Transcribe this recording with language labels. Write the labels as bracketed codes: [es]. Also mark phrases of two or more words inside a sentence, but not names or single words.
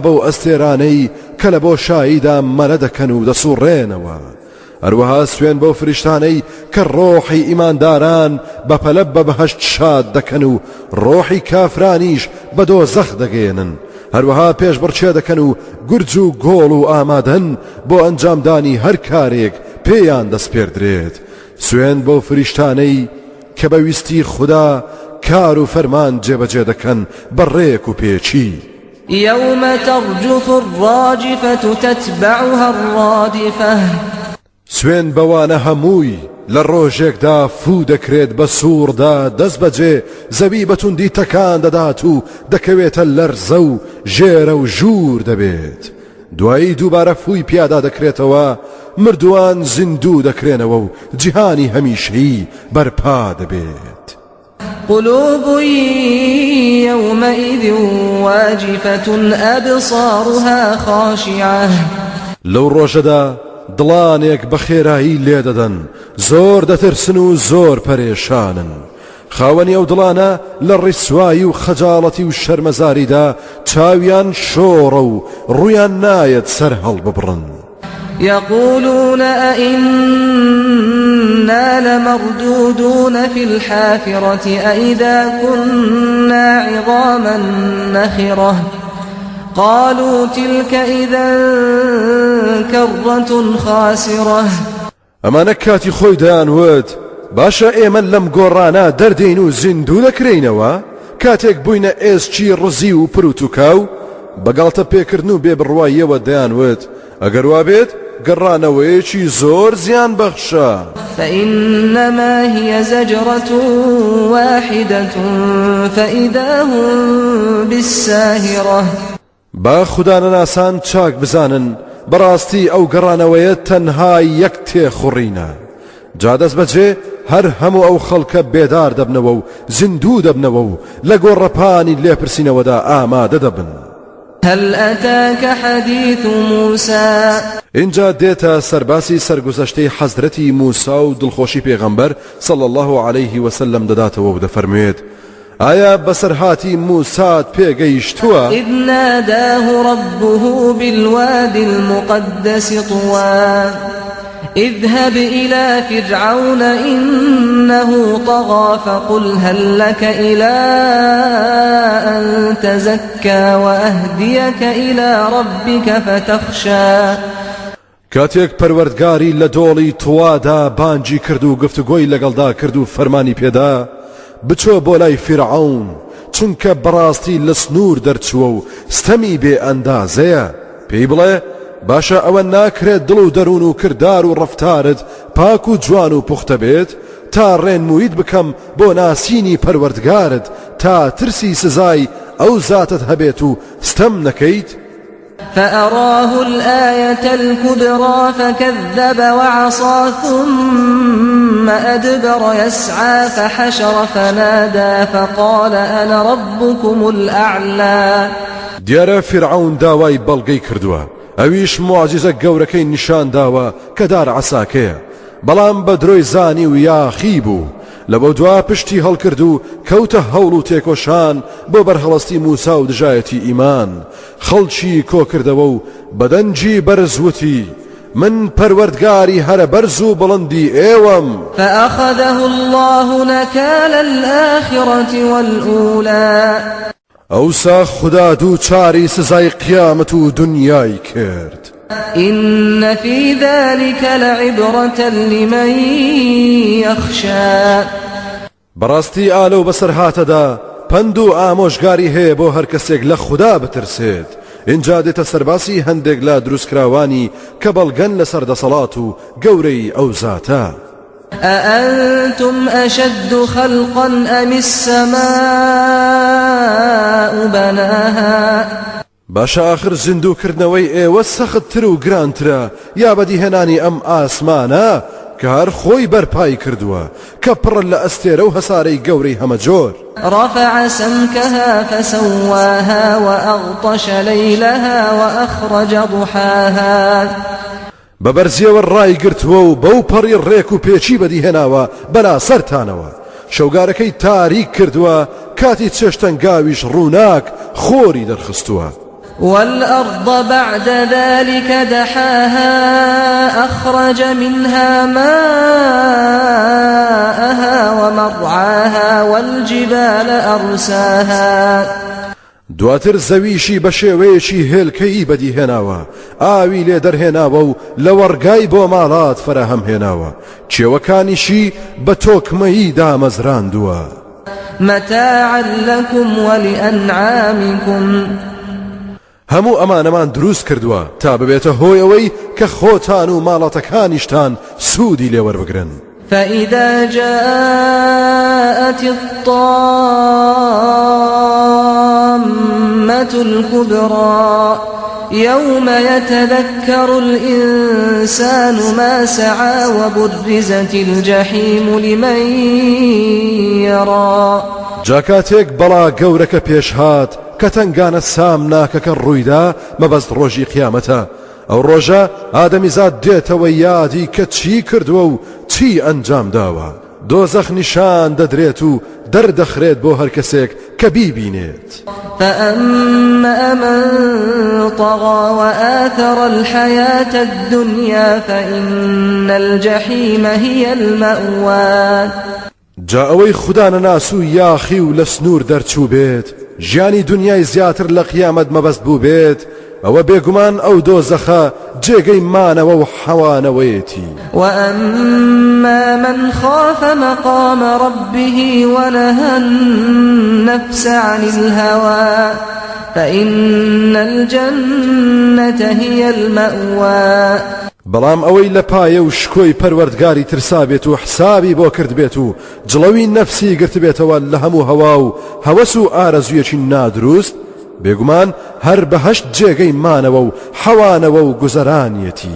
[ckb] بەو ئەستێرانەی کە لە بۆشاییدا مەرە دەکەن و دەسوڕێنەوە هەروەها سوێن بەو فریشتانەی کە ڕۆحی ئیمانداران بەپەلە بە بەهەشت شاد دەکەن و ڕۆحی کافرانیش بە دۆزەخ دەگەێنن هەروەها پێشبڕچێ دەکەن و گورج و گۆڵ و ئامادەن بۆ ئەنجامدانی هەر کارێک پێیان دەسپێردرێت سوێن بەو فریشتانەی کە بەویستی خوددا کار و فەرمان جێبەجێ دەکەن بەڕێک و پێچی [ar] يوم ترجف الراجفة تتبعها الرادفة [ckb] سوێن بەوانە هەمووی لە ڕۆژێکدا فوو دەکرێت بە سووردا دەست بەجێ زەوی بەتوندی تەکان دەدات و دەکەوێتە لەرزە و ژێرە و ژوور دەبێت دوایی دووبارە فووی پیادا دەکرێتەوە مردووان زیندوو دەکرێنەوە و جیهانی هەمیشەیی بەرپا دەبێت [ar] قلوب يومئذ واجفة أبصارها خاشعة [ckb] لەو ڕۆژەدا دڵانێک بە خێرایی لێدەدەن زۆر دەترسن و زۆر پەرێشانن خاوەنی ئەو دڵانە لە ڕیسوایی و خەجاڵەتی و شەرمەزاریدا چاویان شۆڕە و ڕوویان نایەت سەر هەڵببڕن [ar] يقولون أئنا لمردودون في الحافرة أئذا كنا عظاما نخرة قالوا تلك إذا كرة خاسرة [ckb] ئەمانە کاتی خۆی دەیانوت باشە ئێمە لەم گۆڕانە دەردەین و زیندوو دەکرێینەوە کاتێک بووینە ئێسکی ڕزی و پروتوکاو بەگاڵتە پێکردن و بێبڕواییەوە دەیانوت ئەگەر وا بێت گەڕانەوەیەکی زۆر زیان بەخشە [ar] فإنما هي زجرة واحدة فإذا هم بالساهرة [ckb] با خوددانەناسان چاک بزانن بەڕاستی ئەو گەڕانەوەیە تەنها یەک تێخوڕینە جا دەست بەجێ هەر هەموو ئەو خەڵکە بێدار دەبنەوە و زیندوو دەبنەوە و لە گۆڕەپانی لێپرسینەوەدا ئامادە دەبن [ar] هل أتاك حديث موسى [ckb] اینجا دێتە سەرباسی سەرگوزەشتەی حەزرەتی موسا و دڵخۆشی پێغەمبەر [ar] صلى الله عليه وسلم [ckb] دەداتەوە و دەفەرموێت ئایا بەسەرهاتی موسات پێگەیشتووە [ar] إذ ناداه ربه بالوادي المقدس طوى اذهب إلى فرعون إنه طغى فقل هل لك إلى أن تزكى وأهديك إلى ربك فتخشى [ckb] کاتێک پەروەردگاری لە دۆڵی توادا بانجی کرد و گفتوگۆی لەگەڵدا کرد و فەرمانی پێدا بچۆ بۆ لای فرعون چونکە بەڕاستی لە سنوور دەرچووە و ستەمی بێ ئەندازەیە پێی بڵێ باشە ئەوە ناکرێت دڵ و دەروون و کردار و ڕەفتارت پاک و جوان و پوختە بێت تا ڕێنمویت بکەم بۆ ناسینی پەروەردگارت تا ترسی سزای ئەو زاتت هەبێت و ستەم نەکەیت [ar] فأراه الآية الكبرى فكذب وعصى ثم أدبر يسعى فحشر فنادى فقال أنا ربكم الأعلى [ckb] دیارە فرعون داوای بەڵگەی کردووە ئەویش معجزە گەورەکەی نیشان داوە کە دار عەساکەیە بەڵام بە درۆی زانی و یاخی بوو لەبەو دوا پشتی هەڵکرد و کەوتە هەوڵ و تێکۆشان بۆ بەرهەڵەستی موسا و دژایەتی ئیمان خەڵکی کۆکردەوە و بەدەنجی بەرزوتی من پەروەردگاری هەرە بەرز و بڵندی ئێوەم [ar] فأخذه الله نكال الآخرة والأولى [ckb] ئەوسا خوددا دوو چاری سزای قیامەت و دنیای کرد [ar] إن في ذلك لعبرة لمن يخشى [ckb] بەڕاستی ئالە و بەسەر هاتەدا پند و ئامۆژگاری هەیە بۆ هەر کەسێک لە خوددا بترسێت. اینجا دێتە سەرباسی هەندێک لە دروستکراوانی کە بەڵگەن لەسەر دەسەڵات و گەورەی ئەو زاتە. [ar] أأنتم أشد خلقا أم السماء بناها [ckb] باشە ئاخر زیندووکردنەوەی ئێوە سەختتر و گرانترە یا بەدیهێنانی ئەم ئاسمانە کە هەر خۆی بەرپای کردووە کە پڕ لە ئەستێرە و هەسارەی گەورەی هەمەجۆر. [ar] رفع سمكها فسواها وأغطش ليلها وأخرج ضحاها [ckb] بەبەرزیەوە ڕای گرتووە و بەو پەڕی ڕێک و پێچی بەدیهێناوە بەلا سەرتانەوە. شەوگارەکەی تاریک کردووە کاتی چێشتەنگاویش ڕووناک خۆری دەرخستووە. [ar] والأرض بعد ذلك دحاها أخرج منها ماءها ومرعاها والجبال أرساها [ckb] دواتر زەویشی بە شێوەیەکی هێلکەیی بەدیهێناوە ئاوی لێ دەرهێناوە و لە وەرگای بۆ ماڵات فەرەهەم هێناوە کێوەکانیشی بە تۆکمەیی دامەزراندووە. [ar] متاعا لكم ولأنعامكم [ckb] هەموو ئەمانەمان دروست کردووە تا ببێتە هۆی ئەوەی کە خۆتان و ماڵاتەکانیشتان سوودی لێوەربگرن. [ar] فإذا جاءت الطامة الكبرى يوم يتذكر الإنسان ما سعى وبرزت الجحيم لمن يرى [ckb] جاکاتێک بەڵا گەورەکە پێش هات کە تەنگانە سام ناکەکە ڕوویدا مەبەست ڕۆژی قیامەتە. ئەو ڕۆژە ئادەمیزاد دێتەوە یادی کە چی کردووە و چی ئەنجام داوە. دۆزەخ نیشان دەدرێت و دەردەخرێت بۆ هەر کەسێک کە بیبینێت. [ar] فأما من طغى وآثر الحياة الدنيا فإن الجحيم هي المأوى. [ckb] جا ئەوەی خوددا نەناس و یاخی و لە سنوور دەرچوو بێت ژیانی دنیای زیاتر لە قیامەت مەبەست بوو بێت ئەوە بێگومان ئەو دۆزەخە جێگەی مانەوە و حەوانەوەیەتی. [ar] وأما من خاف مقام ربه ونهى النفس عن الهوى فإن الجنة هي المأوى. [ckb] بەڵام ئەوەی لە پایە و شکۆی پەروەردگاری ترسا بێت و حسابی بۆ کرد بێت و جڵەوی نەفسی گرت بێتەوە لە هەموو هەوا و هەوەس و ئارەزویەکی نادروست بێگومان هەر بەهەشت جێگەی مانەوە و حەوانەوە و گوزەرانیەتی.